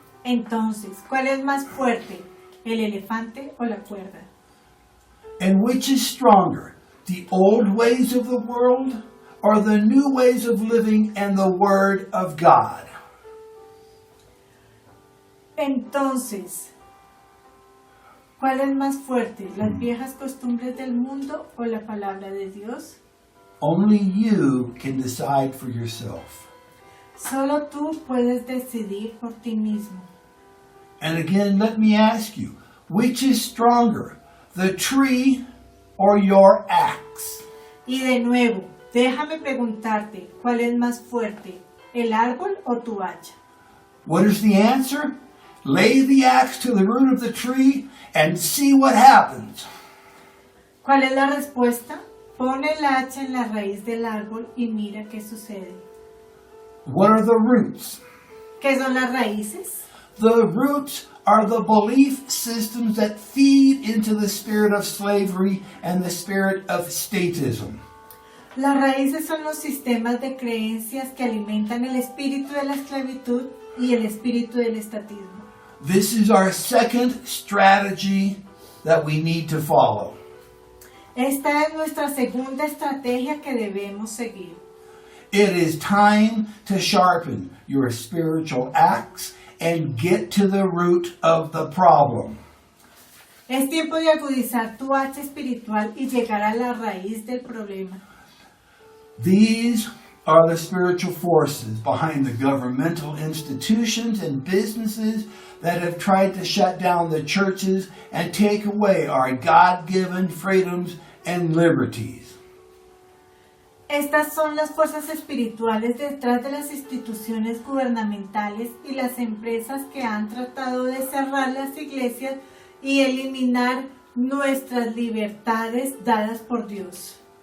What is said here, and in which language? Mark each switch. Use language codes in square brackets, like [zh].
[es] Entonces, ¿cuál es más fuerte, el elefante o la cuerda? [en] And which is stronger, the old ways of the world or the new ways of living and the Word of God? [es] Entonces, ¿cuál es más fuerte, las viejas costumbres del mundo o la palabra de Dios? [en] Only you can decide for yourself. [es] Solo tú puedes decidir por ti mismo. [en] And again, let me ask you, which is stronger, the tree or your axe? [es] Y de nuevo, déjame preguntarte, ¿cuál es más fuerte, el árbol o tu hacha? [en] What is the answer? Lay the axe to the root of the tree and see what happens. [es] ¿Cuál es la respuesta? Pon el hacha en la raíz del árbol y mira qué sucede. [en] What are the roots? [es] ¿Qué son las raíces? [en] The roots are the belief systems that feed into the spirit of slavery and the spirit of statism. [es] Las raíces son los sistemas de creencias que alimentan el espíritu de la esclavitud y el espíritu del estatismo. [en] This is our second strategy that we need to follow. [es] Esta es nuestra segunda estrategia que debemos seguir. [en] It is time to sharpen your spiritual axe and get to the root of the problem. [es] Es tiempo de agudizar tu hacha espiritual y llegar a la raíz del problema. [en] These are the spiritual forces behind the governmental institutions and businesses that have tried to shut down the churches and take away our God-given freedoms and liberties. [es] Estas son las fuerzas espirituales detrás de las instituciones gubernamentales y las empresas que han tratado de cerrar las iglesias y eliminar nuestras libertades dadas por Dios.